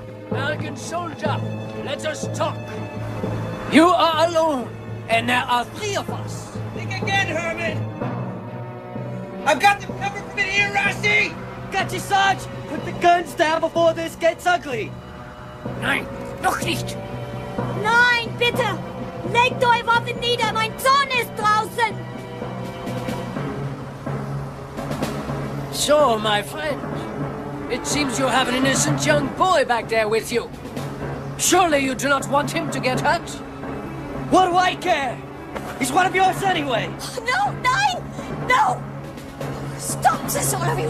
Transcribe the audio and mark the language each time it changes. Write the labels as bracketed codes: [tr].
[en] American soldier, let us talk. You are alone, and there are 3 of us. Think again, Herman! I've got them covered from in here, Rossi! Got you, Sarge! Put the guns down before this gets ugly! [de] Nein, noch nicht. Nein, bitte! Legt eure Waffen nieder, mein Sohn ist draußen! [en] So, my friend, it seems you have an innocent young boy back there with you. Surely you do not want him to get hurt? What do I care? He's one of yours anyway. No, [de] nein! [en] No! Stop this, all of you!